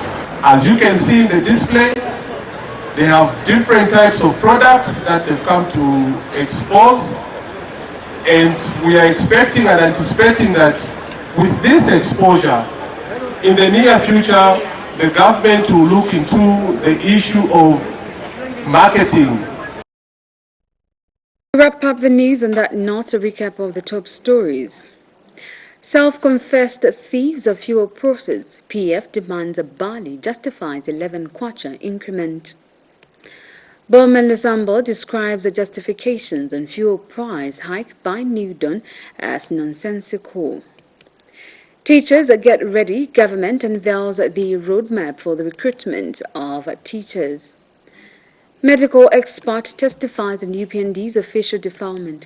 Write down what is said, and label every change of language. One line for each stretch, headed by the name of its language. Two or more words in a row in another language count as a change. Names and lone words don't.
English: As you can see in the display, they have different types of products that they've come to expose, and we are expecting and anticipating that with this exposure, in the near future, the government will look into the issue of marketing. To wrap up the news on that note, a recap of the top stories. Self-confessed thieves of fuel process, PF demands a Bali justifies 11 kwacha increment. Bowman Lusambo describes the justifications on fuel price hike by Newdon as nonsensical. Teachers get ready, government unveils the roadmap for the recruitment of teachers. Medical expert testifies in UPND's official defilement case.